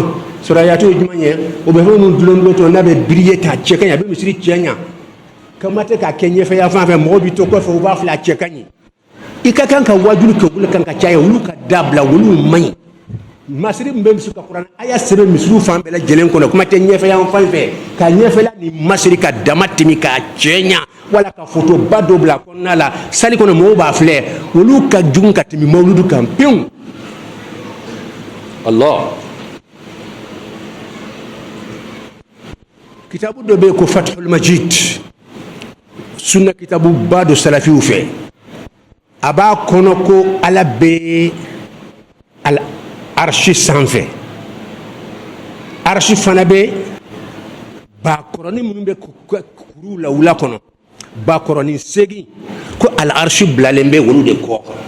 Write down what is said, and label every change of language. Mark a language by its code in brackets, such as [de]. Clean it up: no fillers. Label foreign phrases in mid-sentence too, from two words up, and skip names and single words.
[bm] surayatu ye jumɛn ye o bɛ fɛn minnu dulon to n'a bɛ biriye k'a cɛ ka ɲɛ a bɛ misiri cɛ ɲa kama tɛ k'a kɛ ɲɛfɛ yan fan fɛ mɔgɔw bɛ to kɔfɛ u b'a filɛ a cɛ ka ɲi i ka kan ka wajulu kɛ olu kan ka caya olu ka dabila olu man ɲi masiri min bɛ misi ka kuranɛ a y'a sɛbɛn misiriw fan bɛɛ lajɛlen kɔnɔ kuma tɛ ɲɛfɛ yan fan fɛ ka ɲɛfɛla ni masiri ka dama tɛmɛ k'a cɛ ɲa wala ka fotoba dɔ bila kɔnɔna la sali kɔnɔ mɔgɔw b'a filɛ olu ka jugu ka tɛmɛ mawuludu kan pewu Allah kitabu dɔ bɛ yen ko Fathul Majid sunna kitabu ba dɔ salafiw fɛ a b'a kɔnɔ ko ala bɛ al arshi sanfɛ arshi fana bɛ bakɔrɔni minnu bɛ kuruw la wula kɔnɔ bakɔrɔni 8 ko al arshi bilalen bɛ olu de kɔ